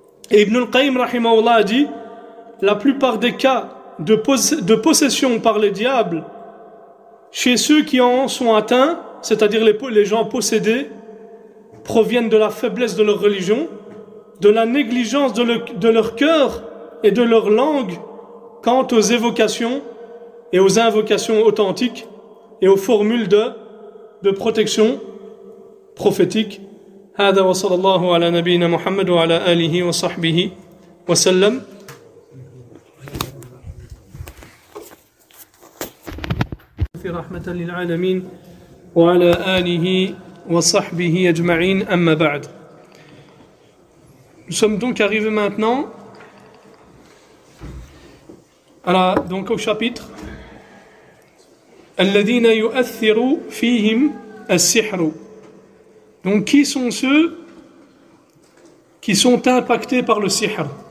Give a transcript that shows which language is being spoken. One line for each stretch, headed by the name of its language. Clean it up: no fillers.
French: Et Ibn al-Qayyim rahimahullah a dit la plupart des cas de possession par les diables chez ceux qui en sont atteints, c'est-à-dire les gens possédés, proviennent de la faiblesse de leur religion, de la négligence de leur cœur et de leur langue quant aux évocations et aux invocations authentiques et aux formules de protection prophétique.
Arabic: هذا وصلى الله على نبينا محمد وعلى آله وصحبه وسلم. رحمة للعالمين وعلى آله وصحبه أجمعين أما بعد.
French: Nous sommes donc arrivés maintenant donc au chapitre
Arabic: الذين يؤثر فيهم السحر.
French: Donc qui sont ceux qui sont impactés par le sihr?